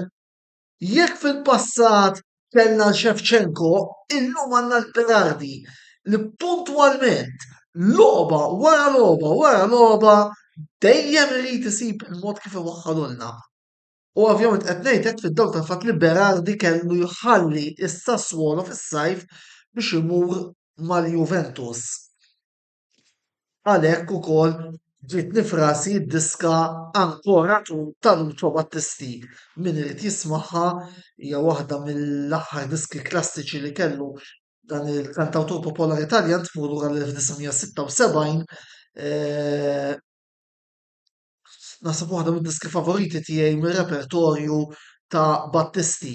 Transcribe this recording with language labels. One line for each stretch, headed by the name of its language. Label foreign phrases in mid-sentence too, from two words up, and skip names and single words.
Maltese: Jekk fil-passat kellna Shevchenko, illum għandna l-Berardi li puntwalment loba wara loba wara loba dejjem irid isib il-mod kif iwaħħalulna. U ovvjament qed ngħid hekk fid-dawl tal-fatt li Berardi kellu jħalli s-Sassuolo fis-sajf biex imur mal-Juventus. Għalhekk ukoll ġiet nifrasi d-diska ancora tu tal-Lucio Battisti. Min irid jismagħha hija waħda mill-aħħar diski klassiċi li kellu dan il-kantawtur popolari Taljan tmur lura l-1976. Naħseb waħda mid-diski favoriti tiegħi mir-repertorju ta' Battisti.